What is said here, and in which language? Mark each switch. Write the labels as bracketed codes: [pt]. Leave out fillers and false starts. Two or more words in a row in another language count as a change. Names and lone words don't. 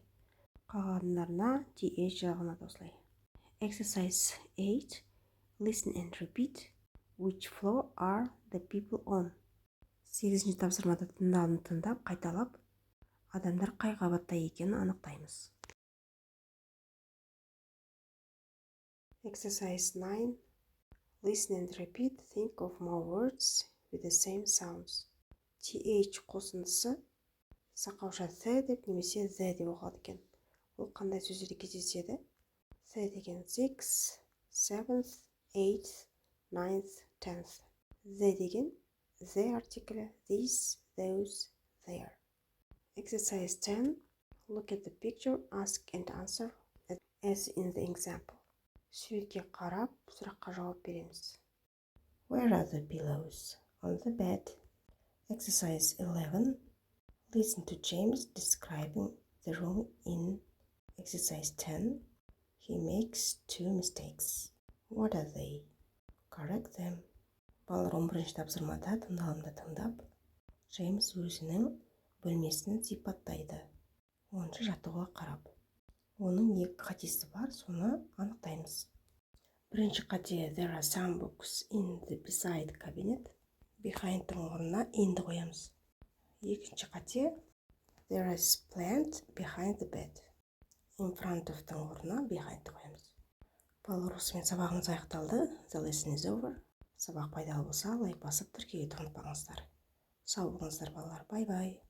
[kk] Қалғандарына th жағылады осылай. [en] Exercise 8. Listen and repeat. Which floor are the people on? [kk] 8-ші тапсырмада тыңдап, қайталап, адамдар қай қабатта екенін анықтаймыз. [en] Exercise 9. Listen and repeat. Think of more words with the same sounds. [kk] th қосындысы сақауша th деп немесе the деп оқылады екен. Ол қандай сөздерде кездеседі? [en] The деген 6, 7th, 8th, 9th, 10th. The деген the article, these, those, there. Exercise 10. Look at the picture, ask and answer as in the example. [kk] Суретке қарап, сұраққа жауап береміз. [en] Where are the pillows? On the bed. Exercise 11. Listen to James describing the room in Exercise 10. He makes 2 mistakes. What are they? Correct them. [kk] Балалар 11-ші тапсырмада тыңдалымды тыңдап, Джеймс өзінің бөлмесін сипаттайды. 10-шы жаттығуға қарап. Оның 2 қатесі бар, соны анықтаймыз. Бірінші қате, [en] there are some books in the beside cabinet. [kk] Behind-тың орнына in-ді қоямыз. Екінші қате, [en] there is plant behind the bed. In front of- [kk] тың орнына behind-ді қоямыз. Балалар, осымен сабағымыз аяқталды. [en] The lesson is over. [kk] Сабақ пайдалы болса, лайк басып тіркеуді ұмытпаңыздар. Сау болыңыздар балалар, бай-бай.